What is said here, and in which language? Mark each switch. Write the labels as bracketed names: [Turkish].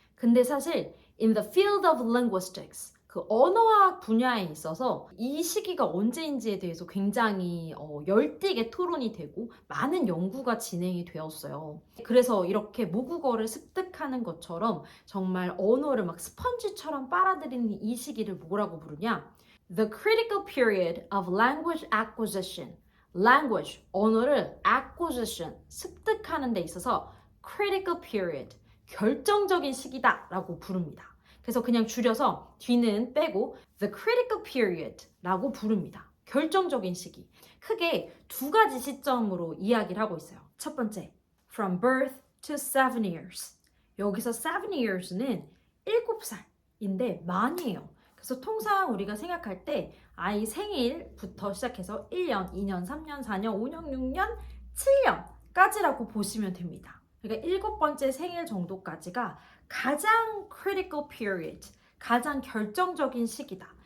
[Korean] 근데 사실 [English] in the field of linguistics, [Korean] 그 언어학 분야에 있어서 이 시기가 언제인지에 대해서 굉장히 열띠게 토론이 되고 많은 연구가 진행이 되었어요. 그래서 이렇게 모국어를 습득하는 것처럼 정말 언어를 막 스펀지처럼 빨아들이는 이 시기를 뭐라고 부르냐? [English] The critical period of language acquisition. [Korean] language, 언어를 acquisition, 습득하는 데 있어서 critical period, 결정적인 시기다라고 부릅니다. 그래서 그냥 줄여서 뒤는 빼고 the critical period 라고 부릅니다. 결정적인 시기. 크게 두 가지 시점으로 이야기를 하고 있어요. 첫 번째, [English] from birth to 7 years. [Korean] 여기서 7 years는 7살인데 만이에요. 그래서 통상 우리가 생각할 때 아이 생일부터 시작해서 1년, 2년, 3년, 4년, 5년, 6년, 7년까지라고 보시면 됩니다. 그러니까 7번째 생일 정도까지가 가장 critical period, 가장 결정적인 시기다.